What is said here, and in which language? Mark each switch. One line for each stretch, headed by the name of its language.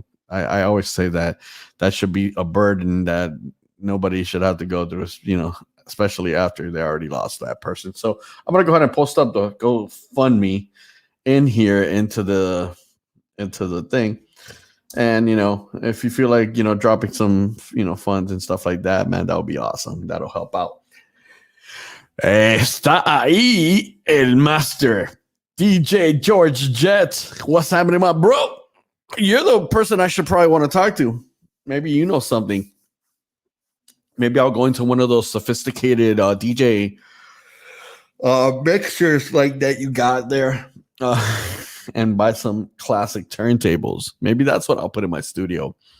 English: I always say that should be a burden that nobody should have to go through, especially after they already lost that person. So I'm gonna go ahead and post up the GoFundMe in here into the thing. And if you feel like dropping some funds and stuff like that, man, that would be awesome. That'll help out.
Spanish: Está ahí el master DJ George Jet.
English: What's happening, my bro? You're the person I should probably want to talk to. Maybe you know something. Maybe I'll go into one of those sophisticated DJ mixers like that you got there. And buy some classic turntables. Maybe that's what I'll put in my studio.